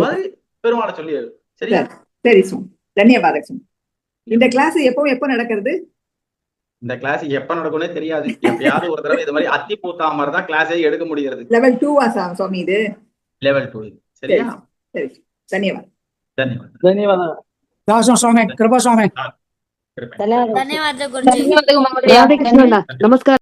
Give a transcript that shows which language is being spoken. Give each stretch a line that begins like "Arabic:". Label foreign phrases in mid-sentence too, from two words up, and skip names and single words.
Tamil: மாதிரி பெருமாளை சொல்லி எழுது. சரியா? சரி சுவாமி, தன்யவாதம் சுவாமி. இந்த கிளாஸ் எப்போ நடக்கிறது? இந்த கிளாஸ் எப்ப நடக்கும்னே தெரியாது. எப்பயாவது ஒரு தடவை இது மாதிரி அத்தி பூத்தா மாதிரி தான் கிளாஸே எடுக்க முடிகிறது. லெவல் 2 சுவாமி இது? லெவல் 2. சரியா? சரி, தன்யவாதம்.
Kannada: ಧನ್ಯವಾದ. ಧನ್ಯವಾದ. ದಾಸ ಸ್ವಾಮಿ, ಕೃಪಾ ಸ್ವಾಮಿ. ಕೃಪೆ. ಧನ್ಯವಾದ ಗುರುಜಿ. ರಾಧೆ ಕೃಷ್ಣ. ನಮಸ್ಕಾರ.